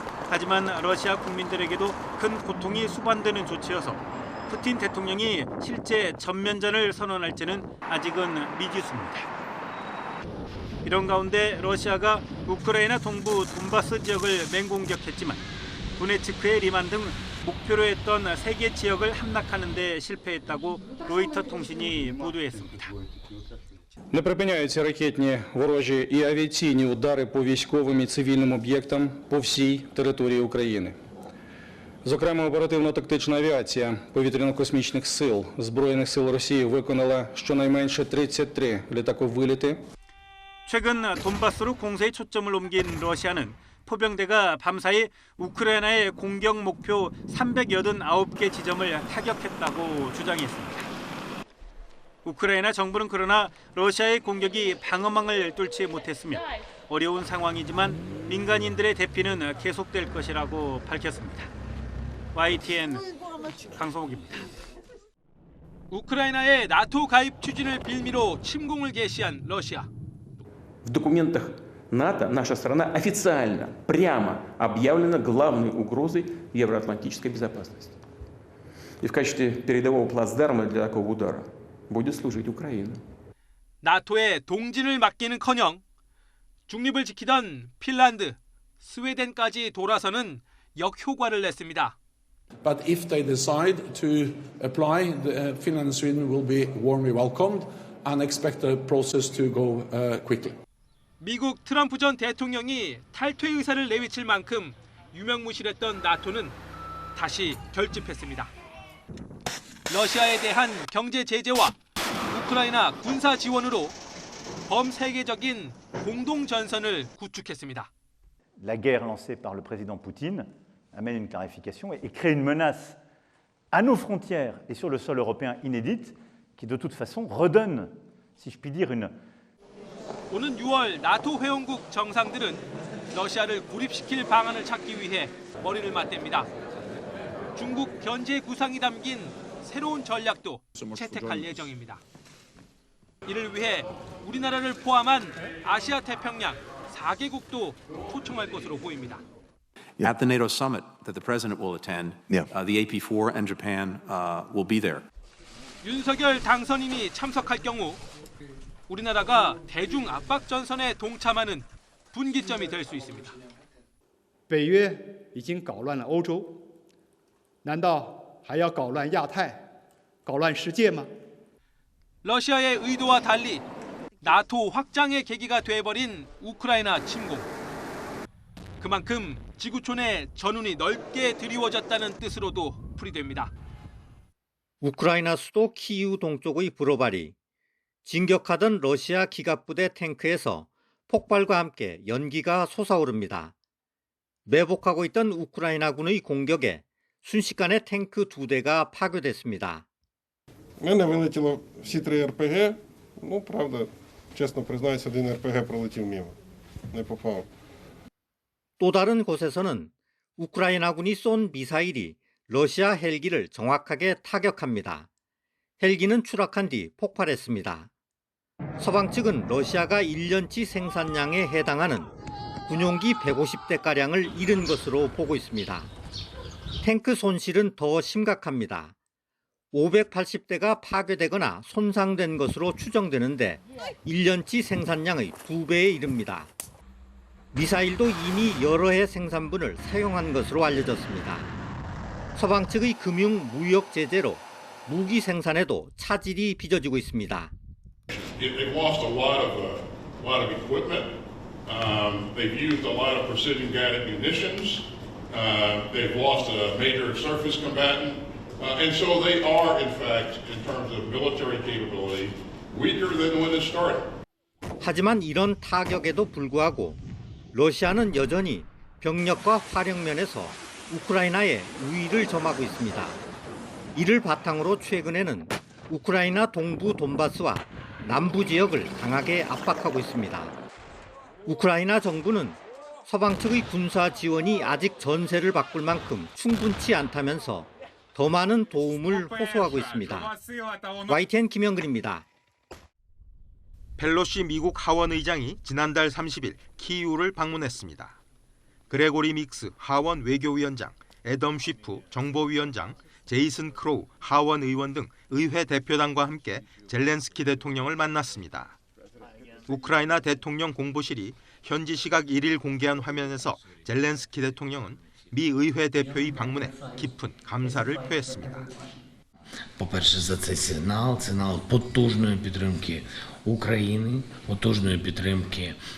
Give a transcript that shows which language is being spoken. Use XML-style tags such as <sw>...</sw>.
<ko>하지만 러시아 국민들에게도 큰 고통이 수반되는 조치여서 푸틴 대통령이 실제 전면전을 선언할지는 아직은 미지수입니다. 이런 가운데 러시아가 우크라이나 동부 돈바스 지역을 맹공격했지만 도네츠크의 리만 등 목표로 했던 3개 지역을 함락하는 데 실패했다고 로이터 통신이 보도했습니다.</ko> <uk>Не припиняються ракетні ворожі і авіаційні удари по військовим і цивільним об'єктам по всій території України. Зокрема, оперативно-тактична авіація повітряно-космічних сил Збройних сил Росії виконала щонайменше 33 літаковиліти.</uk> <ko>최근 돈바스로 공세의 초점을 옮긴 러시아는 포병대가 밤사이 우크라이나의 공격 목표 389개 지점을 타격했다고 주장했습니다. 우크라이나 정부는 그러나 러시아의 공격이 방어망을 뚫지 못했으며 어려운 상황이지만 민간인들의 대피는 계속될 것이라고 밝혔습니다. YTN 강성욱입니다. 우크라이나의 나토 가입 추진을 빌미로 침공을 개시한 러시아.</ko> <ru>В документах НАТО наша страна официально, прямо объявлена главной угрозой евроатлантической безопасности. И в качестве передового плацдарма для такого удара будет служить Украина.</ru> <ko>나토에 동진을 맡기는커녕 중립을 지키던 핀란드, 스웨덴까지 돌아서는 역효과를 냈습니다.</ko> <en>But if they decide to apply, Finland and Sweden will be warmly welcomed and expect the process to go quickly.</en> <ko>미국 트럼프 전 대통령이 탈퇴 의사를 내비칠 만큼 유명무실했던 나토는 다시 결집했습니다. 러시아에 대한 경제 제재와 우크라이나 군사 지원으로 범세계적인 공동 전선을 구축했습니다.</ko> <fr>La guerre lancée par le président Poutine amène une clarification et crée une menace à nos frontières et sur le sol européen inédite, qui de toute façon redonne, si je puis dire, une</fr> <ko>오는 6월 나토 회원국 정상들은 러시아를 고립시킬 방안을 찾기 위해 머리를 맞댑니다. 중국 견제 구상이 담긴 새로운 전략도 채택할 예정입니다. 이를 위해 우리나라를 포함한 아시아 태평양 4개국도 초청할 것으로 보입니다.</ko> <en>At the NATO summit that the president will attend, the AP4 and Japan will be there.</en> <ko>윤석열 당선인이 참석할 경우 우리나라가 대중 압박 전선에 동참하는 분기점이 될 수 있습니다.</ko> <zh>北约已经搞乱了欧洲，难道还要搞乱亚太、搞乱世界吗？</zh> <ko>러시아의 의도와 달리 나토 확장의 계기가 돼버린 우크라이나 침공. 그만큼 지구촌에 전운이 넓게 드리워졌다는 뜻으로도 풀이됩니다. 우크라이나 수도 키이우 동쪽의 브로바리, 진격하던 러시아 기갑부대 탱크에서 폭발과 함께 연기가 솟아오릅니다. 매복하고 있던 우크라이나군의 공격에 순식간에 탱크 2대가 파괴됐습니다.</ko> <uk>мене вилетіло всі 3 РПГ, правда, чесно признаюсь, 1 РПГ пролетів мимо, не попав.</uk> <ko>또 다른 곳에서는 우크라이나군이 쏜 미사일이 러시아 헬기를 정확하게 타격합니다. 헬기는 추락한 뒤 폭발했습니다. 서방 측은 러시아가 1년치 생산량에 해당하는 군용기 150대가량을 잃은 것으로 보고 있습니다. 탱크 손실은 더 심각합니다. 580대가 파괴되거나 손상된 것으로 추정되는데 1년치 생산량의 2배에 이릅니다. 미사일도 이미 여러 해 생산분을 사용한 것으로 알려졌습니다. 서방 측의 금융 무역 제재로 무기 생산에도 차질이 빚어지고 있습니다.</ko> <en>They've lost a lot of equipment. They've used a lot of precision-guided munitions. They've lost a major surface combatant, and so they are, in fact, in terms of military capability, weaker than when it started.</en> <ko>하지만 이런 타격에도 불구하고 러시아는 여전히 병력과 화력면에서 우크라이나의 우위를 점하고 있습니다. 이를 바탕으로 최근에는 우크라이나 동부 돈바스와 남부 지역을 강하게 압박하고 있습니다. 우크라이나 정부는 서방 측의 군사 지원이 아직 전세를 바꿀 만큼 충분치 않다면서 더 많은 도움을 호소하고 있습니다. YTN 김영근입니다. 펠로시 미국 하원 의장이 지난달 30일 키이우를 방문했습니다. 그레고리 믹스 하원 외교위원장, 애덤 쉬프 정보위원장, 제이슨 크로우 하원 의원 등 의회 대표단과 함께 젤렌스키 대통령을 만났습니다. 우크라이나 대통령 공보실이 현지 시각 1일 공개한 화면에서 젤렌스키 대통령은 미 의회 대표의 방문에 깊은 감사를 표했습니다.</ko> <uk>По-перше, за цей сигнал потужної підтримки України, потужної підтримки.</uk>